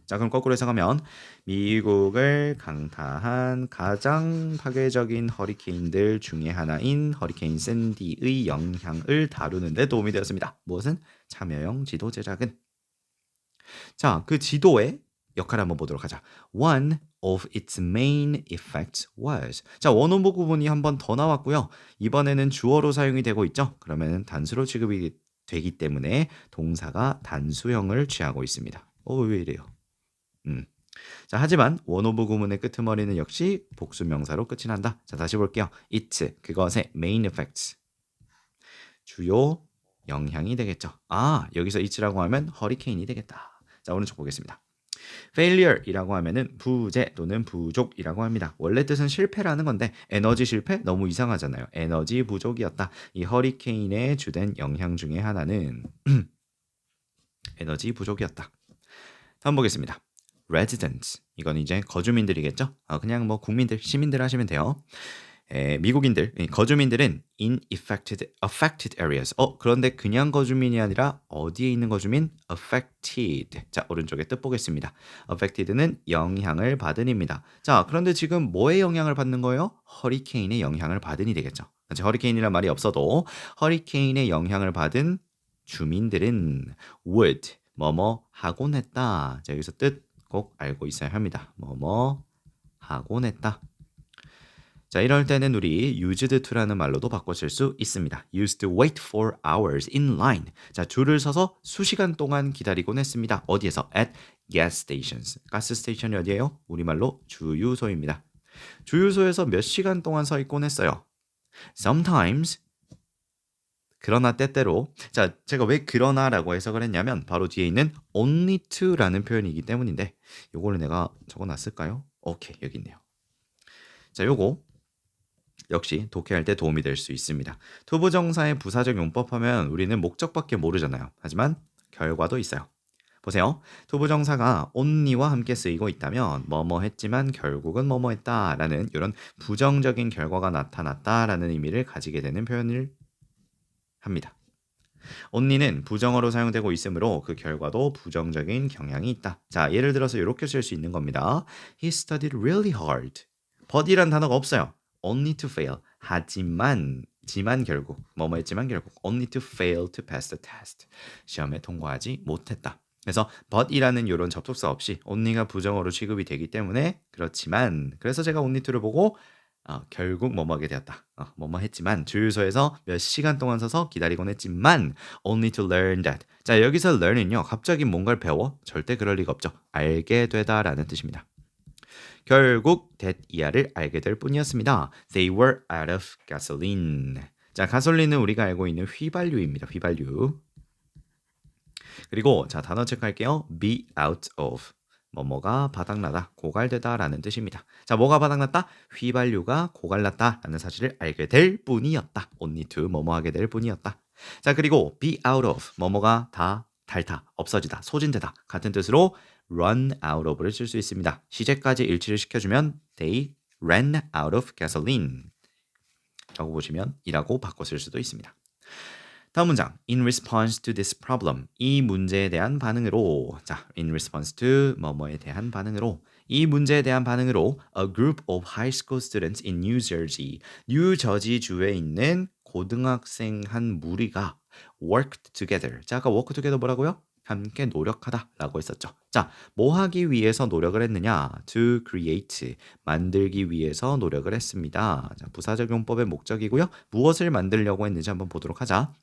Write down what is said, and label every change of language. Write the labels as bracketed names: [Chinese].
[Korean] 자, 그럼 거꾸로 해석하면 미국을 강타한 가장 파괴적인 허리케인들 중에 하나인 허리케인 샌디의 영향을 다루는 데 도움이 되었습니다. 무엇은? 참여형 지도 제작은. 자, 그 지도에 역할을 한번 보도록 하자. [English] One of its main effects was. [Korean] 자, 원어부 구문이 한 번 더 나왔고요. 이번에는 주어로 사용이 되고 있죠. 그러면 단수로 취급이 되기 때문에 동사가 단수형을 취하고 있습니다. 왜 이래요? 자, 하지만 원오브 구문의 끄트머리는 역시 복수 명사로 끝이 난다. 자, 다시 볼게요. [English] It, [Korean] 그것의 [English] main effects. [Korean] 주요 영향이 되겠죠. 여기서 it라고 하면 허리케인이 되겠다. 자, 오른쪽 보겠습니다. failure이라고 하면은 부재 또는 부족이라고 합니다. 원래 뜻은 실패라는 건데 에너지 실패? 너무 이상하잖아요. 에너지 부족이었다. 이 허리케인의 주된 영향 중에 하나는 에너지 부족이었다. 다음 보겠습니다. residents. 이건 이제 거주민들이겠죠. 그냥 뭐 국민들, 시민들 하시면 돼요. 미국인들, 거주민들은 [English] in affected areas. [Korean] 그런데 그냥 거주민이 아니라 어디에 있는 거주민? [English] affected. [Korean] 자, 오른쪽에 뜻 보겠습니다. affected는 영향을 받은입니다. 자, 그런데 지금 뭐의 영향을 받는 거예요? 허리케인의 영향을 받은이 되겠죠. 허리케인이란 말이 없어도 허리케인의 영향을 받은 주민들은 would 뭐뭐 하곤 했다. 자, 여기서 뜻 꼭 알고 있어야 합니다. 뭐뭐 하곤 했다. 자, 이럴 때는 우리 used to라는 말로도 바꿔 쓸 수 있습니다. [English] used to wait for hours in line. [Korean] 자, 줄을 서서 수시간 동안 기다리곤 했습니다. 어디에서? [English] at gas stations. [Korean] 가스 스테이션이 어디예요? 우리말로 주유소입니다. 주유소에서 몇 시간 동안 서 있곤 했어요. sometimes. 그러나 때때로. 자, 제가 왜 그러나라고 해석을 했냐면 바로 뒤에 있는 only to라는 표현이기 때문인데 요거를 내가 적어놨을까요? 오케이, 여기 있네요. 자, 요거 역시 독해할 때 도움이 될 수 있습니다. 투부정사의 부사적 용법하면 우리는 목적밖에 모르잖아요. 하지만 결과도 있어요. 보세요. 투부정사가 only와 함께 쓰이고 있다면 뭐뭐 했지만 결국은 뭐뭐 했다라는 이런 부정적인 결과가 나타났다라는 의미를 가지게 되는 표현을 합니다. only는 부정어로 사용되고 있으므로 그 결과도 부정적인 경향이 있다. 자, 예를 들어서 이렇게 쓸 수 있는 겁니다. [English] He studied really hard. [Korean] but이란 단어가 없어요. [English] only to fail. [Korean] 지만 결국 뭐뭐 했지만 결국 [English] only to fail to pass the test. [Korean] 시험에 통과하지 못했다. 그래서 but이라는 이런 접속사 없이 only가 부정어로 취급이 되기 때문에 그렇지만 그래서 제가 only to를 보고 결국 뭐뭐하게 되었다. 뭐뭐 했지만 주유소에서 몇 시간 동안 서서 기다리곤 했지만 [English] only to learn that. [Korean] 자, 여기서 learn은요. 갑자기 뭔가를 배워? 절대 그럴 리가 없죠. 알게 되다라는 뜻입니다. 결국 that 이하를 알게 될 뿐이었습니다. [English] They were out of gasoline. [Korean] 자, 가솔린은 우리가 알고 있는 휘발유입니다. 휘발유. 그리고 자, 단어 체크할게요. [English] be out of. [Korean] 뭐뭐가 바닥나다, 고갈되다라는 뜻입니다. 자, 뭐가 바닥났다? 휘발유가 고갈났다라는 사실을 알게 될 뿐이었다. only to 뭐뭐하게 될 뿐이었다. 자, 그리고 be out of 뭐뭐가 다 닳다, 없어지다, 소진되다 같은 뜻으로 run out of를 쓸 수 있습니다. 시제까지 일치를 시켜주면 [English] they ran out of gasoline [Korean] 라고 보시면 이라고 바꿔 쓸 수도 있습니다. 다음 문장. [English] In response to this problem. [Korean] 이 문제에 대한 반응으로. 자, in response to 뭐뭐에 대한 반응으로. 이 문제에 대한 반응으로 [English] a group of high school students in New Jersey. [Korean] 뉴저지 주에 있는 고등학생 한 무리가 [English] worked together. [Korean] 자, 아까 work together 뭐라고요? 함께 노력하다라고 했었죠. 자, 뭐 하기 위해서 노력을 했느냐? [English] To create, [Korean] 만들기 위해서 노력을 했습니다. 자, 부사적 용법의 목적이고요. 무엇을 만들려고 했는지 한번 보도록 하자.